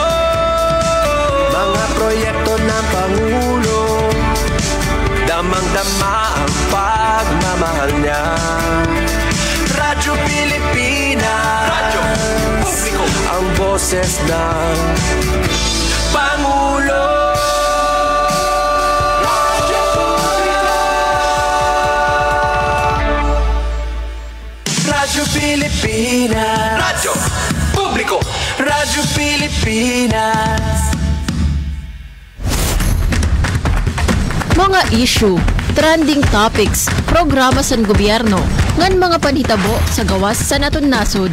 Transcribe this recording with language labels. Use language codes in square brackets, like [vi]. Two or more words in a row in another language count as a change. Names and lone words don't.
[tl] Mga proyekto ng Pangulo, damang-dama ang pagmamahal niya. Radyo Pilipinas, radyo publiko, ang boses ng Pangulo. Radyo Pilipinas, radyo publiko, Radyo Pilipinas. [war] Mga issue, [en] trending topics, [war] programa sa gobyerno, ngan mga panhitabo sa gawas sa naton nasod.